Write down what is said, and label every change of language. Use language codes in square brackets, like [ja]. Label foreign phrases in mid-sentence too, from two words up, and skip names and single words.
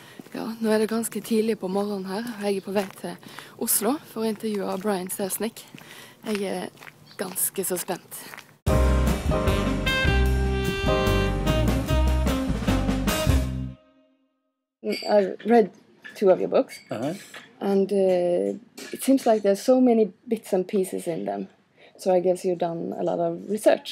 [no] Ja, nå er det ganske tidlig på morgenen her, og jeg er på vei til Oslo for å intervjue Brian Selznick. Jeg er ganske så spent. [en] I've read 2 of your books, and it seems like there's so many bits and pieces in them. So I guess you've done a lot of research.